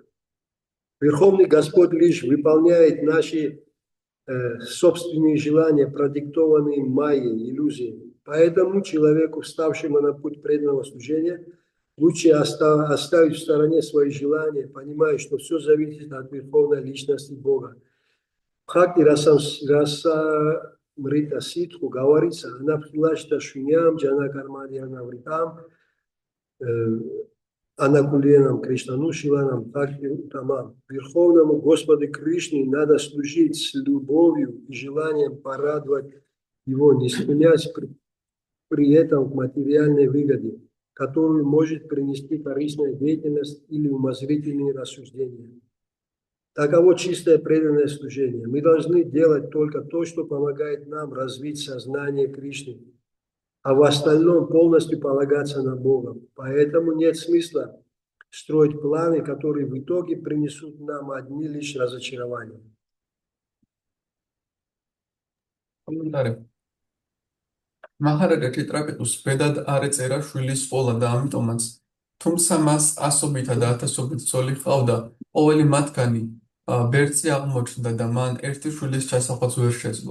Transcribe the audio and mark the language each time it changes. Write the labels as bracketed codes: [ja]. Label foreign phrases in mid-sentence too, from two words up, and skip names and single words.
[ru] Верховный Господь лишь выполняет наши собственные желания, продиктованные майей, иллюзиями. Поэтому человеку, вставшему на путь преданного служения, лучше оставить в стороне свои желания, понимая, что все зависит от Верховной Личности Бога. В Бхакти Расамрита Ситху говорится: [sa] «अन्याभिलाषिता शून्यं ज्ञान कर्माद्य अनावृतं आनुकूल्येन कृष्णानु शीलनं भक्तिर् उत्तमा». [ru] Верховному Господу Кришне надо служить с любовью и желанием порадовать Его, не стремясь при этом к материальной выгоде, которую может принести корыстная деятельность или умозрительные рассуждения. Таково чистое преданное служение. Мы должны делать только то, что помогает нам развить сознание Кришны, а в остальном полностью полагаться на Бога. Поэтому нет смысла строить планы, которые в итоге принесут нам одни лишь разочарования. [ka] მაჰარაჯა ჭიტრაკეტუს ბედად არ ეწერა შვილის სკოლა და ამიტომაც, თუმცა მას ასობით და ათასობით ცოლი ჰყავდა, ყოველი მათგანი ბერწი აღმოჩნდა და მან ერთი შვილის ჩასახვაც ვერ შეძლო.